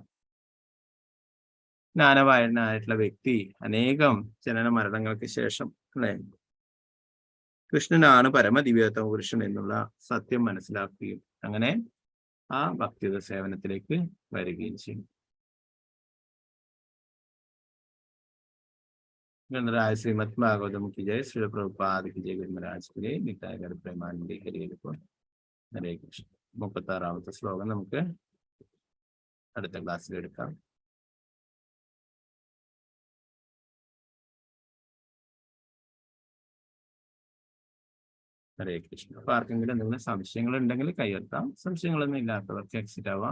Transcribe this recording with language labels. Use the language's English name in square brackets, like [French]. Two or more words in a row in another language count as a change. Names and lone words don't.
[Malayalam] ജ്ഞാനവാനായിട്ടുള്ള വ്യക്തി അനേകം ജനന മരണങ്ങൾക്ക് ശേഷം അല്ലെ കൃഷ്ണനാണ് പരമദിവ്യോത്തമ പുരുഷൻ എന്നുള്ള സത്യം മനസ്സിലാക്കുകയും അങ്ങനെ ആ ഭക്തിയുത സേവനത്തിലേക്ക് വരികയും ചെയ്യും. [Hindi] गणराज श्रीमद भागवतम की जय, श्री प्रभुपाद की जय, गुरु महाराज की जय, निताय गौर प्रेमानंद हरे कृष्ण. [Malayalam] 36ാമത്തെ ശ്ലോകം നമുക്ക് അടുത്ത ക്ലാസ്സിൽ എടുക്കാം. ഹരേ കൃഷ്ണ. അപ്പൊ ആർക്കെങ്കിലും എന്തെങ്കിലും സംശയങ്ങൾ ഉണ്ടെങ്കിൽ കൈയെത്താം. സംശയങ്ങളൊന്നും ഇല്ലാത്തവർക്ക് എക്സിറ്റ് ആവാം.